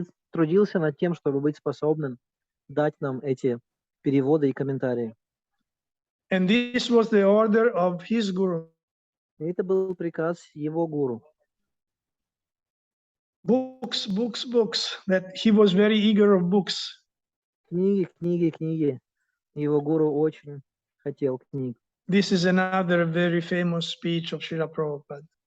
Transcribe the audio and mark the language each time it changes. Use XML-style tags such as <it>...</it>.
<ru>Трудился над тем, чтобы быть способным дать нам эти переводы и комментарии.</ru> <en>And this was the order of his guru.</en> <ru>И это был приказ его гуру.</ru> <en>Books, books, books. That he was very eager of books.</en> <ru>Книги, книги, книги. Его гуру очень хотел книг.</ru> <en>This is another very famous speech of Srila Prabhupada.</en>